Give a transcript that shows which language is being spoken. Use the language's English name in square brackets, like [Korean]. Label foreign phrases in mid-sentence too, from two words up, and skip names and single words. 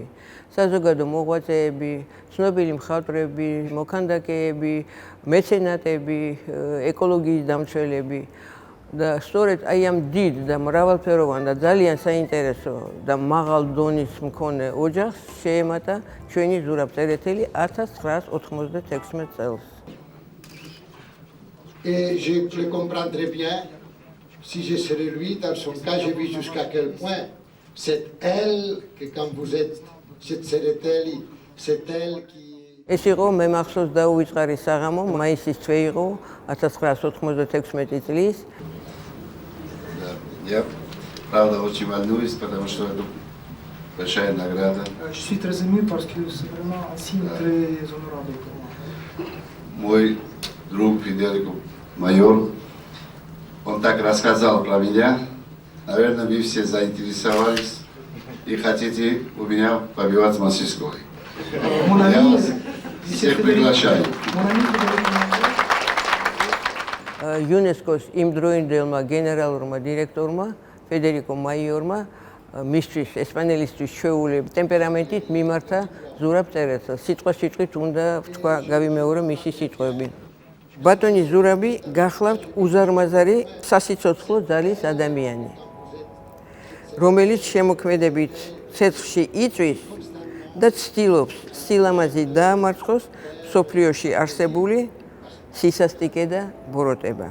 [Georgian] საზოგადო მოღვაწეები, ცნობილი მხატვრები, მოქანდაკეები, მეცენატები, ეკოლოგიის დამცველები. და სწორედ აი ამ დიდ და მრავალფეროვან და ძალიან საინტერესო და მაღალ დონის მქონე ოჯახს შეემატა ჩვენი ზურაბწერეთელი 1996 წელს. [French] Et je le comprendrais bien si je serais lui. Dans son cas, j'ai vu jusqu'à quel point c'est elle que quand vous êtes cette Tsereteli, c'est elle qui [Georgian] ეს იყო მე მახსოვს დაუვიწყარი საღამო, მაისის თვე იყო 1996 წლის. [Russian] Я, правда, очень волнуюсь, потому что это большая награда. [French] Je suis très ému parce que c'est vraiment un signe très honorable pour moi. [Russian] Мой друг Федерико майор, он так рассказал про меня. Наверное, вы все заинтересовались и хотите у меня побивать мастерской. [French] Mon [Russian] Я [French] ami, [Russian] вас всех приглашаю. [French] mon ami Federico Mayor, [Georgian] იუნესკოს იმდროინდელმა გენერალურმა დირექტორმა ფედერიკო მაიორმა მისთვის ესპანელისთვის ჩვეულები ტემპერამენტით მიმართა ზურაბ წერეთელს. სიტყვით უნდა ვთქვა გავიმეორო მისი სიტყვები. ბატონი ზურაბი გახლავთ უზარმაზარი სასიცოცხლო ძალის ადამიანი, რომელიც შემოქმედებით ცეცხლში იწვის და ცდილობს სილამაზით დაამარცხოს სოფლიოში არსებული სისასტიკე და ბოროტება.